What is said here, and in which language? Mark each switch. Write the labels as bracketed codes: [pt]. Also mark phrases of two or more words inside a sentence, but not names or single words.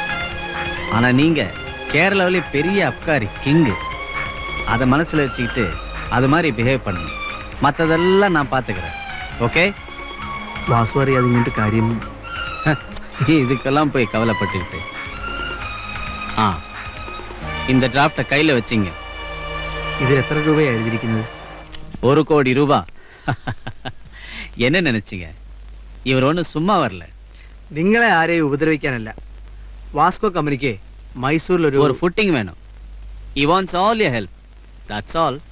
[ta] ஆனா நீங்க கேரளாவிலே பெரிய அப்காரி கிங்கு. அதை மனசுல வச்சுக்கிட்டு அது மாதிரி பிஹேவ் பண்ணணும். மற்றதெல்லாம் நான் பார்த்துக்கிறேன். ஓகே? [ml] വാസു അറിയാതെ കാര്യം [ta] இதுக்கெல்லாம் போய் கவலைப்பட்டுக்கிட்டு. இந்த டிராஃப்டை கையில வச்சிங்க. [ml] ഇതിൽ എത്ര രൂപയാണ് എഴുതിയിരിക്കുന്നത്? [ta] 1 கோடி ரூபா. என்ன நினைச்சீங்க? இவர் ஒன்றும் சும்மா வரல. [ml] നിങ്ങളെ ആരെയും ഉപദ്രവിക്കാനല്ല. വാസ്കോ കമ്പനിക്ക് മൈസൂരിൽ [ta] ஒரு ஃபுட்டிங் வேணும். [en] He wants all your help. That's all.